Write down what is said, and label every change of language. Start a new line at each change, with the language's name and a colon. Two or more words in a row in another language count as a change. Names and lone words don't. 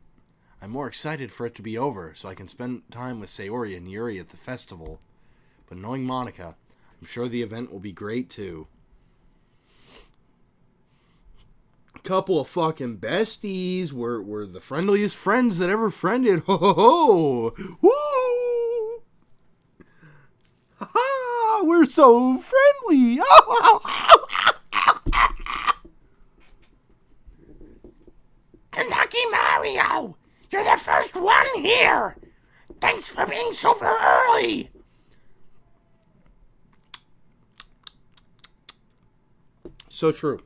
English: I'm more excited for it to be over, so I can spend time with Sayori and Yuri at the festival. But knowing Monica, I'm sure the event will be great too. Couple of fucking besties. We're the friendliest friends that ever friended. Ho ho ho! Woo! Ha ha! We're so friendly! Kentucky Mario! You're the first one here! Thanks for being super early! So true.